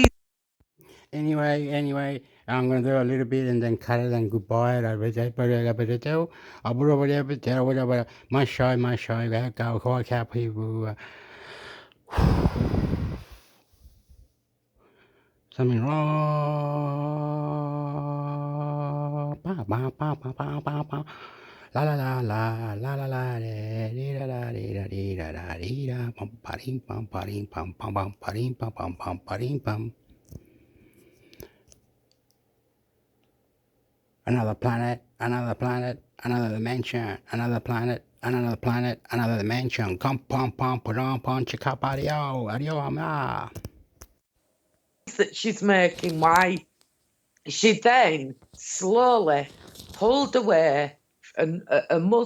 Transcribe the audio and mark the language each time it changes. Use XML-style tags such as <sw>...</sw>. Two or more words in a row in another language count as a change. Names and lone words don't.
<en>Anyway, I'm going to do a little bit and then cut it and goodbye. My show, go, people. Something wrong. La la la la la la la dee da da dee da dee da da dee da pum parim pum parim pum pum pum parim pum pum pum parim pum. another planet, another planet, another dimension, another planet, another planet, another dimension. Come, pom, pom, pom, pom, chicka, adio, adio, ama. That she's making, why? She then slowly pulled away and a mother.</en>